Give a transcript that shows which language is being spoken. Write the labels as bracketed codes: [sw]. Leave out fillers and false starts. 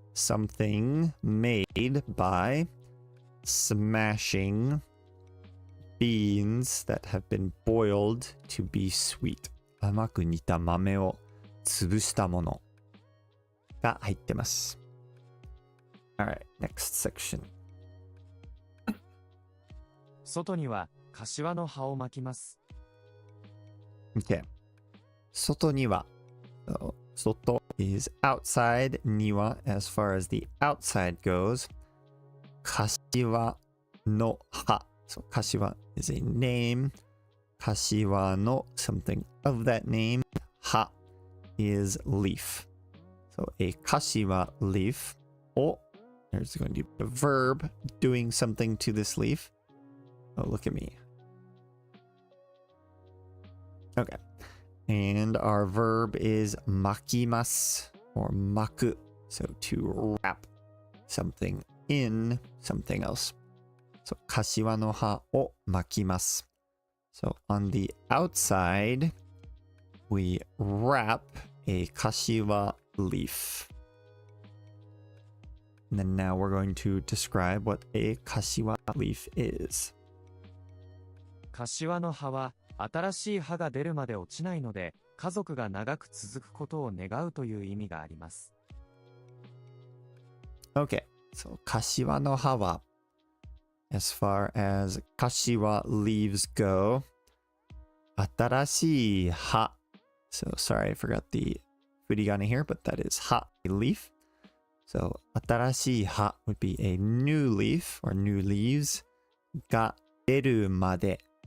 [en] Something made by smashing beans that have been boiled to be sweet. [ja] Amaku nita mame o tsubushita monoが入ってます。 [en] Alright, next section. [ja] 外には柏の葉を巻きます。 [en] Okay. 外には so, 外 is outside, には as far as the outside goes. 柏の葉 so 柏 is a name. 柏の something of that name. 葉 is leaf. So a kashiwa leaf, there's going to be a verb doing something to this leaf. Oh, look at me. Okay. And our verb is makimasu or maku. So to wrap something in something else. [ja] So 柏の葉を巻きます. [en] So on the outside, we wrap a 柏 leaf. And then now we're going to describe what a 柏 leaf is. [ja] 柏の葉は新しい葉が出るまで落ちないので、家族が長く続くことを願うという意味があります。 [en] Okay, so [ja] 柏の葉は [en] as far as 柏 leaves go, [ja] 新しい葉. [en] So sorry, I forgot the furigane here, but that is 葉, a leaf. So [ja] 新しい葉 [en] would be a new leaf or new leaves [ja] が出るまで.